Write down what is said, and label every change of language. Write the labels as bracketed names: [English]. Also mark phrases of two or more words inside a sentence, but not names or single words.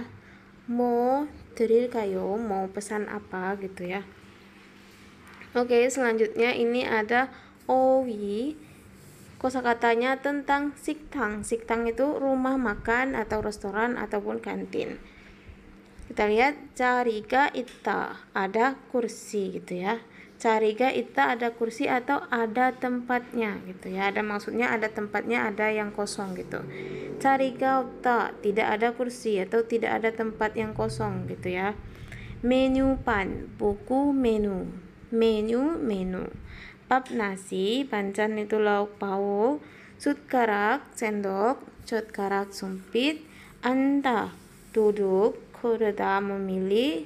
[Indonesian] Mau 드릴까요? Mau pesan apa gitu ya. Oke, selanjutnya ini ada owi. Kosakatanya tentang 식당. 식당 itu rumah makan atau restoran ataupun kantin. Kita lihat [Korean] 자리가 있다. [Indonesian] Ada kursi gitu ya. [Korean] 자리가 있다 [Indonesian] ada kursi atau ada tempatnya gitu ya. Ada maksudnya ada tempatnya, ada yang kosong gitu. [Korean] 자리가 없다 [Indonesian] tidak ada kursi atau tidak ada tempat yang kosong gitu ya. 메뉴판 buku menu. menu. 밥 nasi, 반찬 itu lauk pauk. 숟가락 sendok, 젓가락 sumpit. 앉다 duduk. 고르다 memilih.